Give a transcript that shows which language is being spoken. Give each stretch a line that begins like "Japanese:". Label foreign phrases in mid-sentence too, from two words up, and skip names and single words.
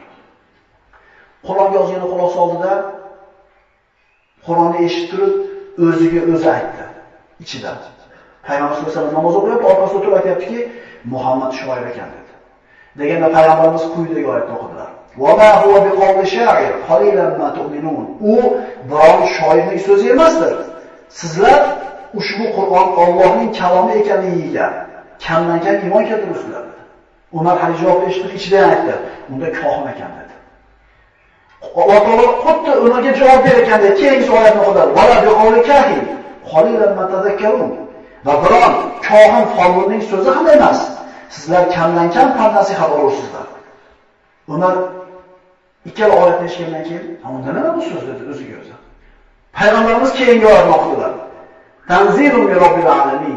Uzbek: Qur'onga yozgan quloq soldida Qur'onni eshitib turib, o'ziga o'zi aytdi ichida. Payg'ambar
Arabic: صلى الله عليه وسلم
Uzbek: namoz o'qiyapti, orqasida o'tirib aytayaptiki, Muhammad shoir ekan dedi. Deganda Payg'ambarimiz quyidagi oyatni o'qidilar.
Arabic: "وما هو بقول شاعر قليلا ما تؤمنون."
Uzbek: U biron shoirning so'zi emasdir. Sizlar ushbu Qur'on Allohning kalomi ekanligiga kamdan-kam iymon keltiribsizlar. Umar hali javob eshitib ichidan aytdi, "Unda kohin ekan" dedi. Alloh taolo xuddi ularga javob bergandek keyingi oyatni o'qidilar.
Arabic: "ولا بقول كاهن قليلا ما تذكرون."
Uzbek: Va biron kohin folbinning so'zi ham emas. Sizlar kamdan-kam nasihat olasizlar. Umar ikkala oyatni eshitgandan keyin, "Unda nima bu so'z?" dedi o'ziga o'zi. Payg'ambarimiz keyingi oyatni o'qidilar.
Arabic: "تنزيل من رب العالمين."